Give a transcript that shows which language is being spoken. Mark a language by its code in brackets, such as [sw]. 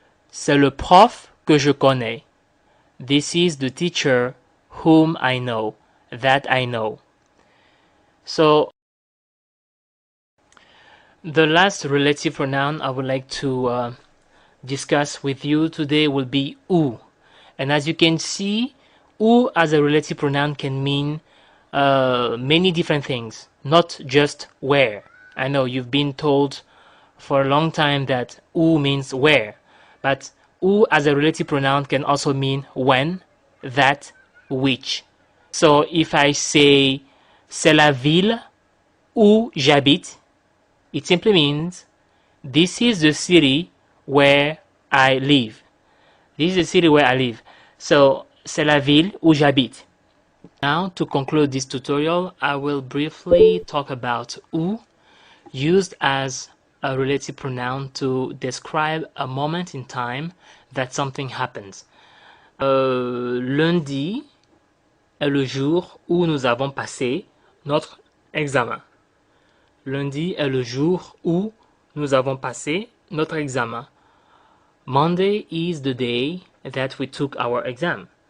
[fr] C'est le prof que je connais. [en] This is the teacher whom I know, that I know. So, the last relative pronoun I would like to discuss with you today will be où. And as you can see, où as a relative pronoun can mean many different things, not just where. I know you've been told for a long time that où means where, but où as a relative pronoun can also mean when, that, which. So if I say [fr] c'est la ville où j'habite, [en] it simply means this is the city where I live. This is the city where I live. [fr] So c'est la ville où j'habite. [en] Now to conclude this tutorial, I will briefly talk about où, used as a relative pronoun to describe a moment in time that something happens. [fr] Lundi est le jour où nous avons passé notre examen. Lundi est le jour où nous avons passé notre examen. [en] Monday is the day that we took our exam.